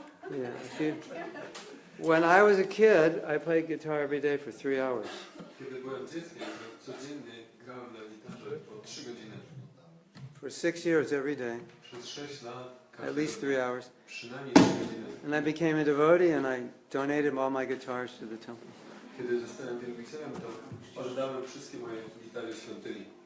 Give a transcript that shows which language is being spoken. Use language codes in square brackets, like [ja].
[en] Yeah. When I was a kid, I played guitar every day for 3 hours. [pl] Kiedy byłem dzieckiem, codziennie grałem na gitarze po 3 godziny. [en] For 6 years every day. [pl] Przez 6 lat. [en] At least 3 hours. [pl] Przynajmniej 3 godziny. [en] And I became a devotee and I donated all my guitars to the temple. [pl] Kiedy zostałem wielbicielem, to oddałem wszystkie moje gitary świątyni.